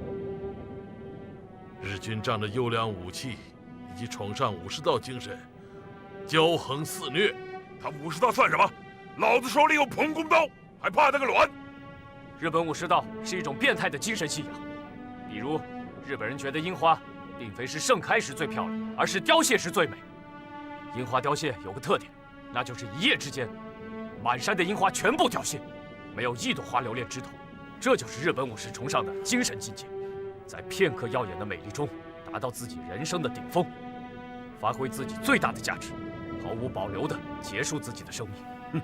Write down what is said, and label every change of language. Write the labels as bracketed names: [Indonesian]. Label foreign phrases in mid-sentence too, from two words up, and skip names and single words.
[Chinese] 日军仗着优良武器以及崇尚武士道精神，骄横肆虐。他武士道算什么？老子手里有彭公刀，还怕他個卵？日本武士道是一种变態的精神信仰。比如，日本人覺得櫻花並非是盛開時最漂亮，而是凋謝時最美。櫻花凋謝有個特點，那就是一夜之間，滿山的櫻花全部凋謝，沒有一朵花留戀枝頭。這就是日本武士崇尚的精神境界，在片刻耀眼的美麗中，達到自己人生的頂峰，發揮自己最大的價值，毫無保留地結束自己的生命。